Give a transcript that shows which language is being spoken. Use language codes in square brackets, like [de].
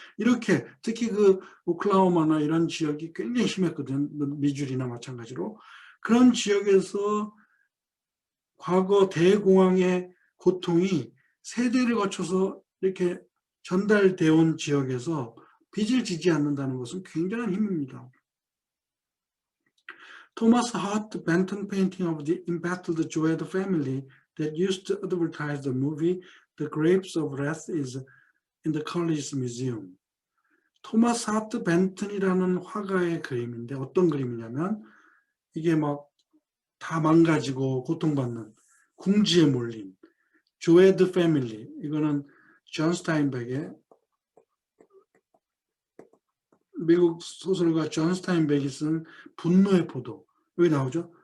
[ko] 이렇게 특히 그 오클라호마나 이런 지역이 굉장히 심했거든. 미주리나 마찬가지로. 그런 지역에서 과거 대공황의 고통이 세대를 거쳐서 이렇게 전달되어 온 지역에서 빚을 지지 않는다는 것은 굉장한 힘입니다. [en] Thomas Hart Benton painting of the embattled Joad family that used to advertise the movie The Grapes of Wrath is in the College Museum. [ko] 토마스 하트 벤튼이라는 화가의 그림인데 어떤 그림이냐면 이게 막 다 망가지고 고통받는 궁지에 몰린 조에드 패밀리. 이거는 존 스타인백의 미국 소설가 존 스타인백이 쓴 분노의 포도. 여기 나오죠.